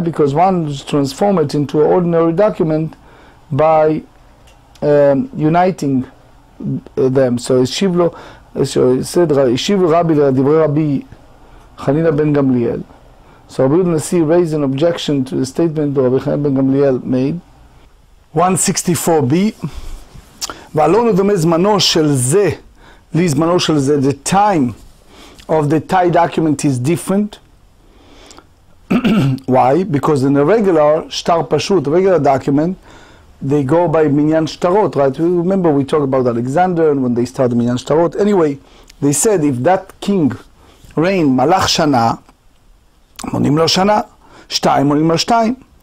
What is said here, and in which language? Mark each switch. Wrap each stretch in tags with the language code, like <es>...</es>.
<en>Because one transforms it into an ordinary document by uniting them. So it said, Yeshiv Rabbi לדברי Rabbi Hanina ben Gamliel. So Rabbi Nasi raised an objection to the statement that Rabbi Hanina ben Gamliel made. 164b.</en> <he>ועלון דומה זמנו של זה לזמנו של זה.</he> <en>The time of the tie document is different. Why? Because in a regular shtar pashut, a regular document, they go by minyan shtarot, right? Remember we talked about Alexander and when they started minyan shtarot. Anyway, they said if that king reigned</en> <he>malach shana, monim lo shana, shtayim monim lo shtayim.</he>